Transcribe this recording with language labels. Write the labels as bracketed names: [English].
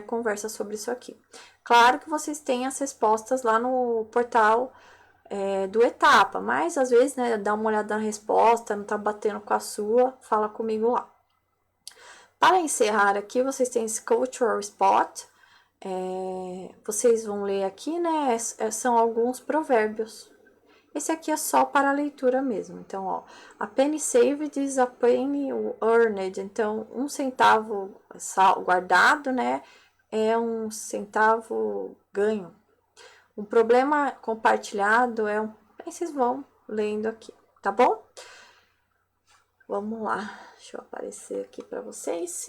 [Portuguese] Conversa sobre isso aqui. Claro que vocês têm as respostas lá no portal do Etapa, mas às vezes, né, dá uma olhada na resposta, não tá batendo com a sua, fala comigo lá. Para encerrar aqui, vocês têm esse Cultural Spot. Vocês vão ler aqui, né? São alguns provérbios. Esse aqui é só para a leitura mesmo. Então, ó, [English] a penny saved is a penny earned. [Portuguese] Então, 1 centavo guardado, né? É 1 centavo ganho. Um problema compartilhado é um. Aí vocês vão lendo aqui, tá bom? Vamos lá, deixa eu aparecer aqui para vocês.